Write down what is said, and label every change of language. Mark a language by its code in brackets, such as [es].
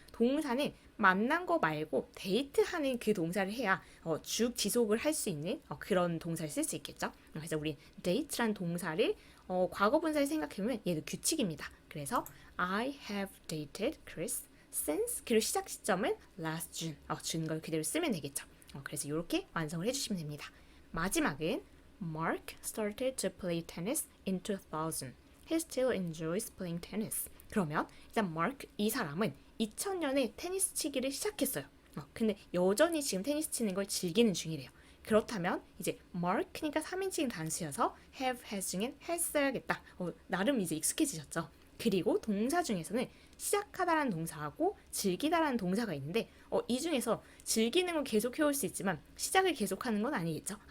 [ko] 동사는 만난 거 말고 데이트하는 그 동사를 해야 쭉 지속을 할 수 있는 그런 동사를 쓸 수 있겠죠. 그래서 우리 date란 동사를 과거 분사를 생각해보면 얘도 규칙입니다. 그래서 [en] I have dated Chris since [ko] 그리고 시작 시점은 [en] last June [ko] 준 걸 그대로 쓰면 되겠죠. 그래서 이렇게 완성을 해주시면 됩니다. 마지막은 [en] Mark started to play tennis in 2000. He still enjoys playing tennis. [ko] 그러면 일단 Mark 이 사람은 2000년에 테니스 치기를 시작했어요. 근데 여전히 지금 테니스 치는 걸 즐기는 중이래요. 그렇다면 이제 Mark니까 3인칭 단수여서 have, has 중엔 has 써야겠다. 나름 이제 익숙해지셨죠. 그리고 동사 중에서는 시작하다라는 동사하고 즐기다라는 동사가 있는데 이 중에서 즐기는 건 계속 해올 수 있지만 시작을 계속하는 건 아니겠죠.